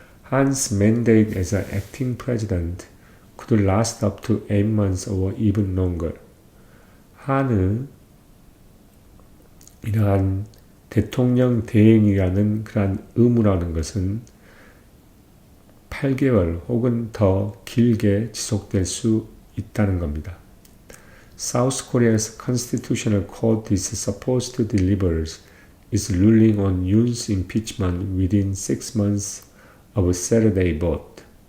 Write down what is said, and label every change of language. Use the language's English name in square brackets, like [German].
[English] Han's mandate as an acting president could last up to 8 months or even longer. [Korean] 한의 이러한 대통령 대행이라는 그러한 의무라는 것은 8개월 혹은 더 길게 지속될 수 있다는 겁니다. [English] South Korea's constitutional court is supposed to deliver its ruling on Yoon's impeachment within 6 months of Saturday vote.